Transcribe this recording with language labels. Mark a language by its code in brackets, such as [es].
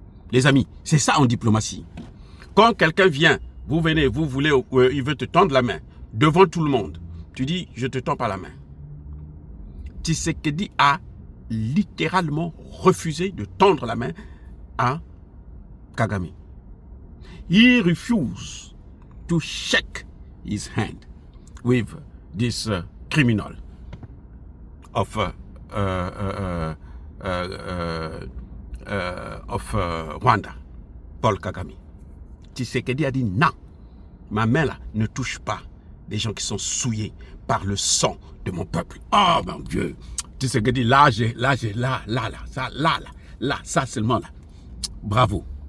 [fr] Les amis, c'est ça en diplomatie. Quand quelqu'un vient, vous venez, vous voulez, il veut te tendre la main devant tout le monde, tu dis je te tends pas la main. Tshisekedi a littéralement refusé de tendre la main à Kagame. [en] He refused to shake his hand with this criminal of Rwanda, Paul Kagame. [fr] Tshisekedi a dit non, ma main là ne touche pas des gens qui sont souillés par le sang de mon peuple. Oh mon Dieu, Tshisekedi là ça seulement là. Bravo.